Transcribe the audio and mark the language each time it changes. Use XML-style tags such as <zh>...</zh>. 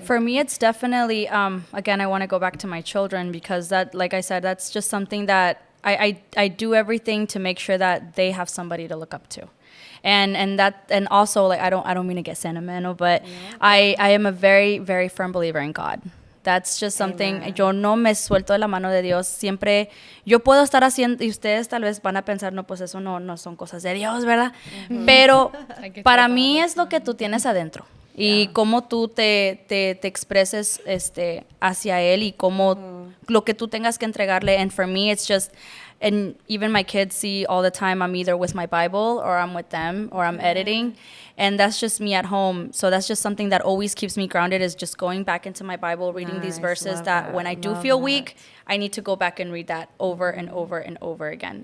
<en>For me, it's definitely, again, I want to go back to my children because that, like I said, that's just something that I do everything to make sure that they have somebody to look up to. And also, like, I don't mean to get sentimental, but I am a very, very firm believer in God. That's just something. Amen.</en> <es>Yo no me suelto de la mano de Dios. Siempre yo puedo estar haciendo, y ustedes tal vez van a pensar, no, pues eso no son cosas de Dios, ¿verdad? Pero para mí es lo que tú tienes adentro. Y cómo tú te expreses hacia él y cómo lo que tú tengas que entregarle.</es> <en>And for me, it's just, and even my kids see all the time I'm either with my Bible or I'm with them or I'm editing. And that's just me at home. So that's just something that always keeps me grounded, is just going back into my Bible, reading these verses that when I do feel weak, I need to go back and read that over and over and over again.</en>